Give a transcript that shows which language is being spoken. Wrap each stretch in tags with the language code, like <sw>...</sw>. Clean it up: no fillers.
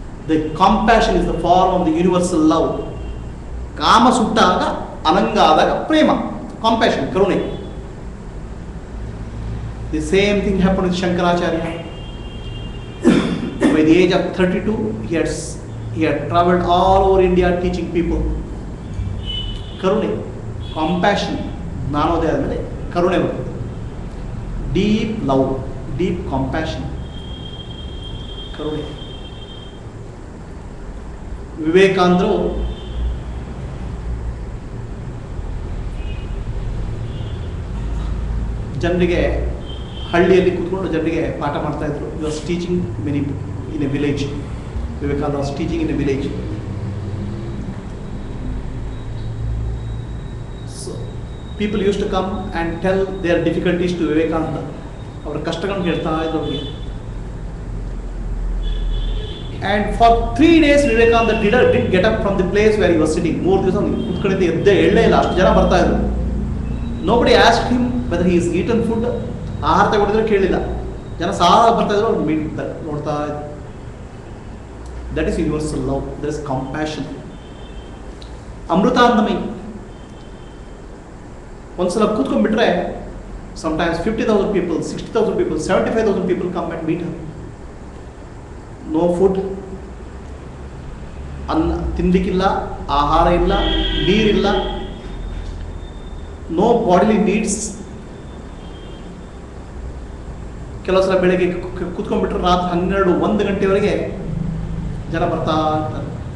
<en>The compassion is the form of the universal love.</en> <kn>ಕಾಮ ಸುಟ್ಟಾಗ, ಅನಂಗ ಆದಾಗ ಪ್ರೇಮ, compassion, ಕರುಣೆ.</kn> <en>The same thing happened with Shankaracharya. By the age of 32, he had traveled all over India teaching people.</en> <kn>ಕರುಣೆ, compassion. ಜ್ಞಾನೋದಯ ಆದಮೇಲೆ ಕರುಣೆ ಬರ್ತದೆ.</kn> <en>Deep love, deep compassion, ಕರುಣೆ.</en> <kn>ವಿವೇಕಾನಂದರು ಜನರಿಗೆ, ಹಳ್ಳಿಯಲ್ಲಿ ಕೂತ್ಕೊಂಡು ಜನರಿಗೆ ಪಾಠ ಮಾಡ್ತಾ ಇದ್ರು.</kn> <en>You was teaching many in a village. Vivekananda was teaching in a village. People used to come and tell their difficulties to Vivekananda.</en> <kn>ಅವರ ಕಷ್ಟಗಳನ್ನು ಹೇಳ್ತಾ ಇದ್ರು ಅವರಿಗೆ.</kn> <en>And for 3 days Vivekananda didn't get up from the place where he was sitting.</en> <kn>3 ದಿವಸ ಕುತ್ಕೊಂಡಿದ್ದ ಎದ್ದೇ ಎಳ್ಳೇ ಇಲ್ಲ, ಅಷ್ಟು ಜನ ಬರ್ತಾ ಇದ್ರು.</kn> <en>Nobody asked him whether he has eaten food.</en> <kn>ಆಹಾರ ತಗೊಂಡಿದ್ರೆ ಕೇಳಿಲ್ಲ. ಜನ ಸಾಲ ಬರ್ತಾ ಇದ್ರು, ಅವ್ರು ನೋಡ್ತಾ ಇದ್ರು.</kn> <en>That is universal love. There is compassion.</en> <kn>Amritanandamayi. ಒಂದ್ಸಲ ಕೂತ್ಕೊಂಡ್ಬಿಟ್ರೆ</kn> <en>sometimes 50,000 people, 60,000 people, 75,000 people come and meet her. No food,</en> <kn>ಅನ್ನ ತಿನ್ಲಿಕ್ಕಿಲ್ಲ, ಆಹಾರ ಇಲ್ಲ, ನೀರಿಲ್ಲ,</kn> <en>No bodily needs.</en> <kn>ಕೆಲವು ಸಲ ಬೆಳಗ್ಗೆ ಕೂತ್ಕೊಂಡ್ಬಿಟ್ರೆ ರಾತ್ರಿ 12-1 ಗಂಟೆವರೆಗೆ ಜನ ಬರ್ತಾ ಇರ್ತಾರೆ.</kn>